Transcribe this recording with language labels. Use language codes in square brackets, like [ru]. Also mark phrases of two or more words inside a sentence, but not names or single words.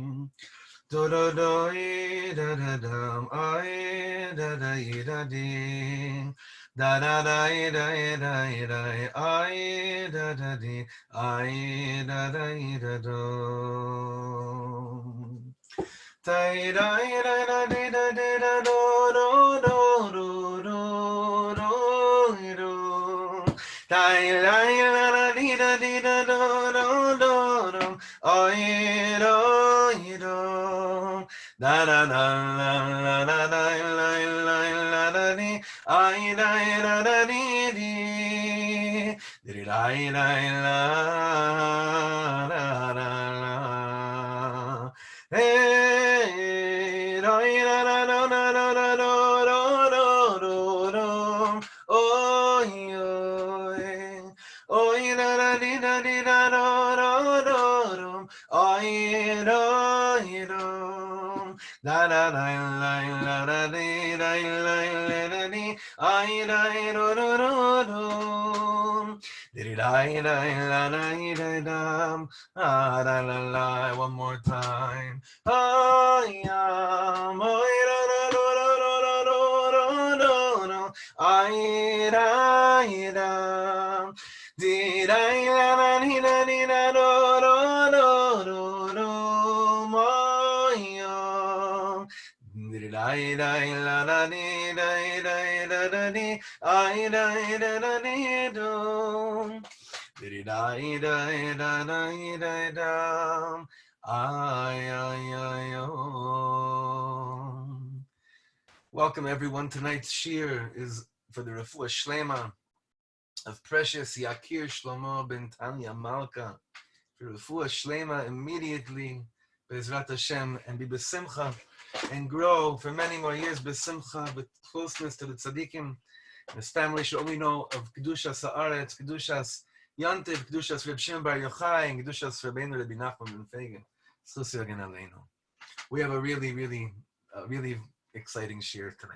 [en] Do do do da da dum. I da da dee. Da da da I da da dee. I da da do. Da da da dee da dee da do do do do do do. Da da dee da dee da do do do do. I do do. Da da da la la la la la la la dee. I da da dee dee. Dee da la la la la la. Hey, da da da da da da da da da da. Oh, oh, da da dee da dee da da da da da. Oh, da da. Da da da la la da dee da la la dee. I da do do do do. Dee da da la la da dum. Ah da la la. One more time. Oh yeah. Oh da da do do do do do do. I da. Dee da la la dee da dee da do do do do do. Oh yeah. Dee da da la la dee da da da da dee. I da da dee do. Dee da da da da da da. I oh. Welcome everyone. Tonight's shir is for the [he] רפואה שלמה [en] of precious Yakir Shlomo ben Tanya Malka. For [he] רפואה שלמה [en] immediately, [he] בעזרת השם, [en] and be besimcha and grow for many more years besimcha, with closeness to the tzaddikim. His family should only know of [he] קדושת הארץ, קדושת יום טוב, קדושת רבי שמעון בר יוחאי, [en] and [he] קדושת רבי נחמן בן פייגא. [en] We have a really exciting shir tonight.